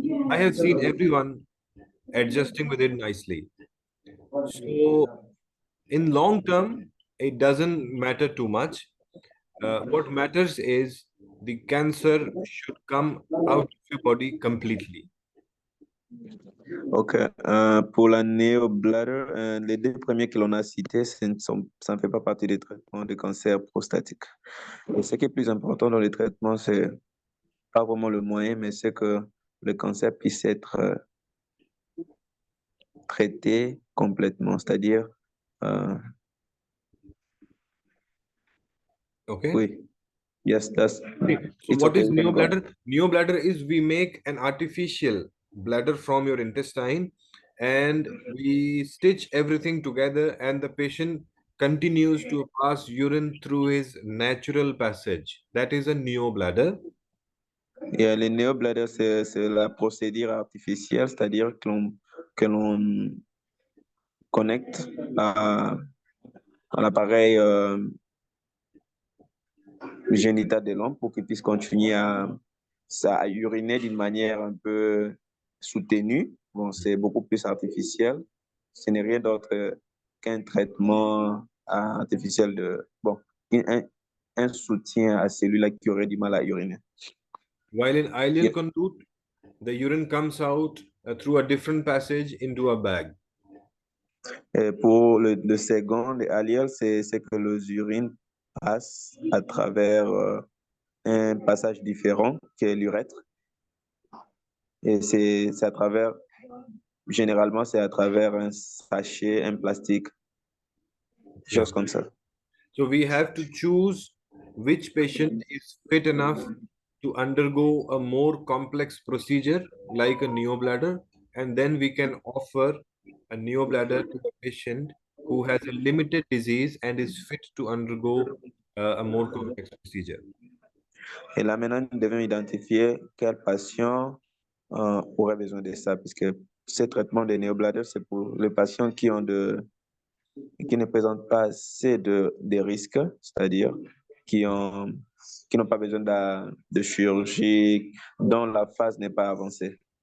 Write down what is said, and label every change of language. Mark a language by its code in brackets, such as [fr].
[en] I have seen everyone adjusting with it nicely. So, in long term, it doesn't matter too much. What matters is the cancer should come out of your body completely. Ok. [fr] Pour la néobladder, les deux premiers que l'on a cités, ça ne fait pas partie des traitements de cancer prostatique. Et ce qui est plus important dans les traitements, c'est pas vraiment le moyen, mais c'est que le cancer puisse être traité complètement. C'est-à-dire, [en] Okay. [fr] oui. [en] Yes, that's... So what is neobladder? Neobladder is we make an artificial bladder from your intestine and we stitch everything together and the patient continues to pass urine through his natural passage. That is a neobladder. [fr] Et les néobladders, c'est la procédure artificielle, c'est-à-dire que l'on connecte à l'appareil génital de l'homme pour qu'il puisse continuer à uriner d'une manière un peu soutenue. Bon, c'est beaucoup plus artificiel. Ce n'est rien d'autre qu'un traitement artificiel un soutien à celui-là qui aurait du mal à uriner. [en] While in ileal conduit, the urine comes out through a different passage into a bag. [fr] Et pour le second, le ileal, c'est que les urines passent à travers un passage différent qui est l'urètre. Et c'est à travers, généralement, c'est à travers un sachet, un plastique, choses comme ça. [en] So we have to choose which patient is fit enough to undergo a more complex procedure like a neobladder, and then we can offer a neobladder to the patient who has a limited disease and is fit to undergo a more complex procedure. [fr] Et là, maintenant, nous devons identifier quel patient aurait besoin de ça, puisque ce traitement de néobladder, c'est pour les patients qui ne présentent pas assez de risques, c'est-à-dire qui n'ont pas besoin de chirurgie, dont la phase n'est pas avancée.